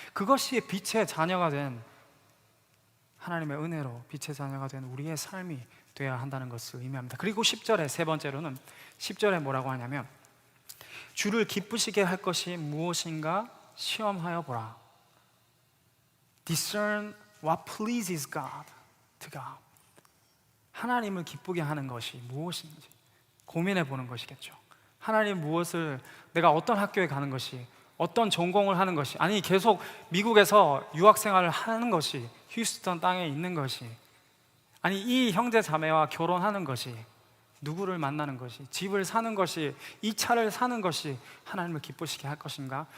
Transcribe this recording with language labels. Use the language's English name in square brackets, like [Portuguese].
[Korean] 그것이 빛의 자녀가 된 하나님의 은혜로 빛의 자녀가 된 우리의 삶이 되어야 한다는 것을 의미합니다. 그리고 10절에 세 번째로는 10절에 뭐라고 하냐면 주를 기쁘시게 할 것이 무엇인가 시험하여 보라. [English] Discern what pleases God to God. [Korean] 하나님을 기쁘게 하는 것이 무엇인지 고민해 보는 것이겠죠. 하나님 무엇을, 내가 어떤 학교에 가는 것이, 어떤 전공을 하는 것이, 아니 계속 미국에서 유학 생활을 하는 것이, 휴스턴 땅에 있는 것이, 아니 이 형제 자매와 결혼하는 것이, 누구를 만나는 것이, 집을 사는 것이, 이 차를 사는 것이 하나님을 기쁘시게 할 것인가?